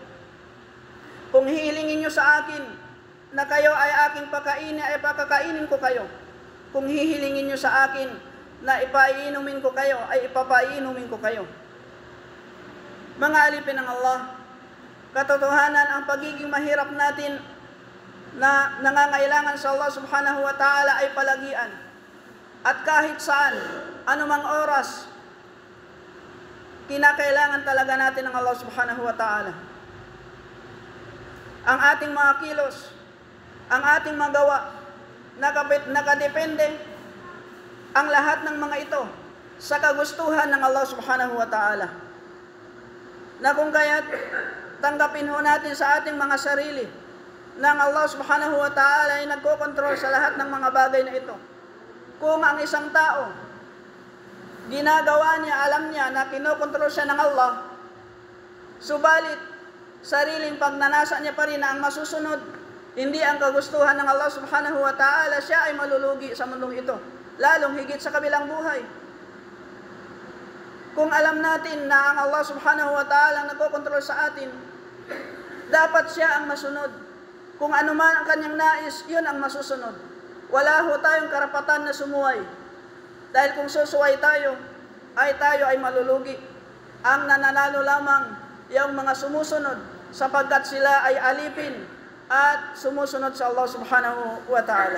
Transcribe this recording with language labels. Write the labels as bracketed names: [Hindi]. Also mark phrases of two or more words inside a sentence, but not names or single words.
[Filipino] Kung hilingin nyo sa akin na kayo ay aking pakainin, ay pakakainin ko kayo. Kung hihilingin nyo sa akin na ipaiinumin ko kayo, ay ipapaiinumin ko kayo. Mga alipin ng Allah, katotohanan ang pagiging mahirap natin na nangangailangan sa Allah [Arabic] سبحانه وتعالى [Filipino] ay palagian. At kahit saan, anumang oras, kinakailangan talaga natin ng Allah [Arabic] سبحانه وتعالى. [Filipino] Ang ating mga kilos, ang ating magawa, nakadepende ang lahat ng mga ito sa kagustuhan ng Allah [Arabic] سبحانه وتعالى. [Filipino] Na kung kaya't tanggapin ho natin sa ating mga sarili na ang Allah [Arabic] سبحانه وتعالى [Filipino] ay nagkokontrol sa lahat ng mga bagay na ito. Kung ang isang tao, ginagawa niya, alam niya na kinokontrol siya ng Allah, subalit sariling pagnanasa niya pa rin na ang masusunod hindi ang kagustuhan ng Allah [Arabic] سبحانه وتعالى, [Filipino] siya ay malulugi sa mundong ito, lalong higit sa kabilang buhay. Kung alam natin na ang Allah [Arabic] سبحانه وتعالى [Filipino] nagkokontrol sa atin, dapat siya ang masunod. Kung ano man ang kanyang nais, yun ang masusunod. Wala ho tayong karapatan na sumuway. Dahil kung susuway tayo ay malulugi. Ang nananalo lamang yung mga sumusunod, sapagkat sila ay alipin at sumusunod sa Allah [Arabic] سبحانه وتعالى.